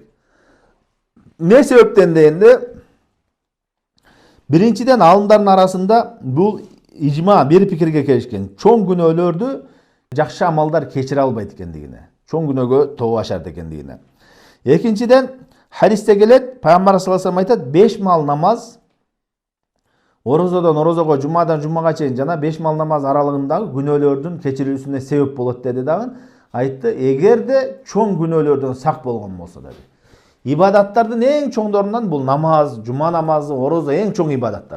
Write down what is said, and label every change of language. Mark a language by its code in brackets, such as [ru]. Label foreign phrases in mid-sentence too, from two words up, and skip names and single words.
[ky] Не себептен дегенде, биринчиден алымдардын арасында бул ижма бир пикирге келишкен. Чоң күнөөлөрдү жакшы амалдар кечире албайт экендигине, чоң күнөөгө тооба шарт экендигине. Экинчиден, хадисте келет, пайгамбар [ar] صلى الله عليه وسلم [ky] айтат, 5 мал намаз, орозодон орозого, жумадан жумага чейин жана 5 мал намаз аралыгындагы күнөөлөрдүн кечирилүүсүнө себеп болот деди дагы. Айтты, эгерде чоң күнөөлөрдөн сак болгон болсо деди. Ибадаттардын эң чоңдорунан бул намаз, жума намазы, орозо эң чоң ибадаттар.